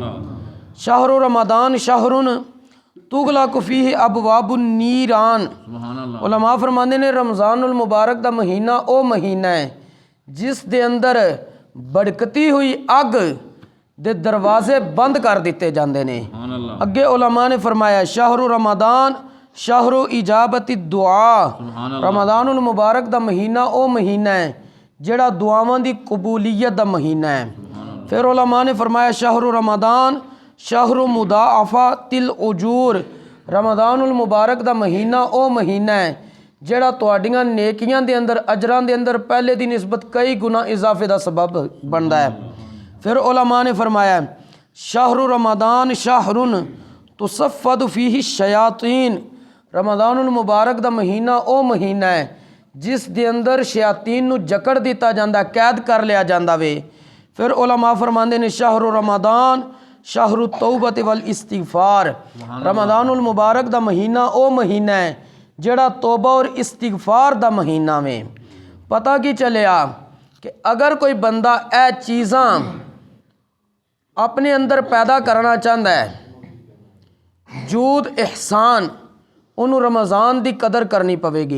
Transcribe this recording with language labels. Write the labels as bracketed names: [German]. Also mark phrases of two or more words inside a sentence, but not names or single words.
[Arabic] شهر رمضان شهر تغلق فيه أبواب النيران, [Punjabi] علما فرماندے نے رمضان المبارک دا مہینہ وہ مہینہ ہے جس دے اندر بھڑکتی ہوئی اگ دے دروازے بند کر دتے جاتے ہیں. اگے علما نے فرمایا [Arabic] شهر رمضان شهر إجابة الدعاء, [Punjabi] رمضان المبارک دا مہینہ وہ مہینہ ہے جیہڑا دعاواں دی قبولیت دا مہینہ ہے. فیر علما نے فرمایا [Arabic] شهر رمضان شهر مضاعفة الأجور, [Punjabi] رمضان المبارک دا مہینہ وہ مہینہ ہے جیہڑا تہاڈیاں نیکیاں دے اندر اجراں دے اندر پہلے دی نسبت کئی گنا اضافے دا سبب بنتا ہے. فیر علما نے فرمایا [Arabic] شهر رمضان شهر تصفد فيه الشياطين, [Punjabi] رمضان المبارک دا مہینہ وہ مہینہ ہے جس دے اندر شیاطین نوں جکڑ دتا جاتا، قید کر لیا جاتا وے. فیر علما فرماندے نے [Arabic] شهر رمضان شهر التوبة والاستغفار, [Punjabi] رمضان المبارک دا مہینہ وہ مہینہ ہے جیہڑا توبہ اور استغفار دا مہینہ میں. پتہ کی چلیا کہ اگر کوئی بندہ اے چیزاں اپنے اندر پیدا کرنا چاہتا ہے، جود احسان، انہوں نے رمضان کی قدر کرنی پویگی.